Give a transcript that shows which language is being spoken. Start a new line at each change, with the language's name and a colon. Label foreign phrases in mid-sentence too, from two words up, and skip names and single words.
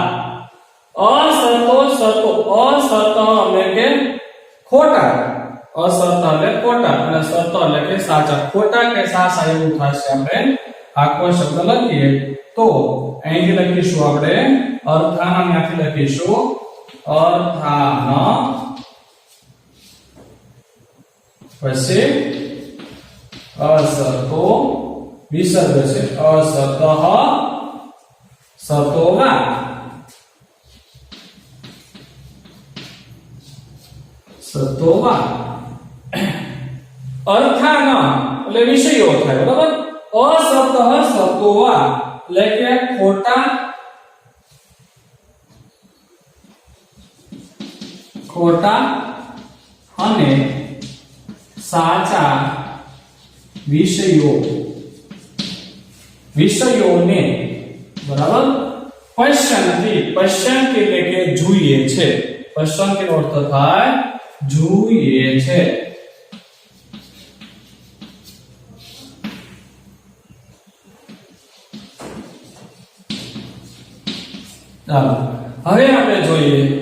Sanskrit: અસતો, સતો, અસત
Gujarati: એટલે કે ખોટા, असत એટલે ખોટા અને સત એટલે કે સાચા ખોટા કે સાચા એવું થશે આપણે આખો શબ્દ લખીએ તો અહીંથી લખીશું આપણે અર્થાન ત્યાંથી લખીશું અર્થાન પછી असतो विसर्ग છે असतः
Sanskrit: सतोवा सतोवा अर्थान
Gujarati: એટલે વિષયો થાય બરાબર
Sanskrit: असतः सतोवा
Gujarati: એટલે કે ખોટા ખોટા અને સાચા વિષયોને બરાબર પશ્યંતી પશ્યંતી એટલે કે જોઈએ છે પશ્યંતી નો અર્થ થાય જોઈએ છે ચાલો હવે આપણે જોઈએ